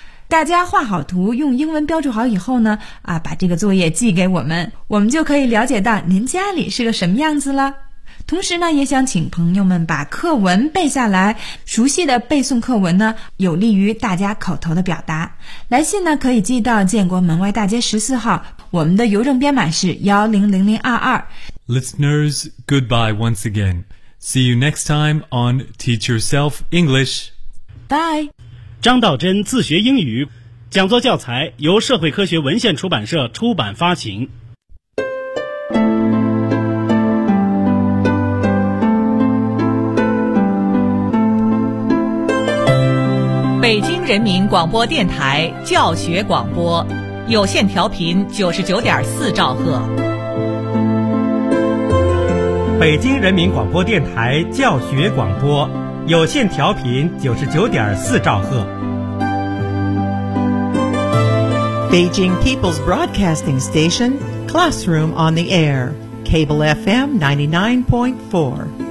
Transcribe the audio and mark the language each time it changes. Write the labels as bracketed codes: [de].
[zh] 大家画好图，用英文标注好以后呢，啊，把这个作业寄给我们，我们就可以了解到您家里是个什么样子了。同时呢，也想请朋友们把课文背下来，熟悉的背诵课文呢，有利于大家口头的表达。来信呢，可以寄到建国门外大街14号，我们的邮政编码是100022。 [en] Listeners, goodbye once again. See you next time on Teach Yourself English. Bye. [zh] 张道真自学英语讲座教材由社会科学文献出版社出版发行。北京人民广播电台教学广播有线调频99.4兆赫。北京人民广播电台教学广播有线调频99.4兆赫。 [en] Beijing People's Broadcasting Station, Classroom on the Air, Cable FM 99.4.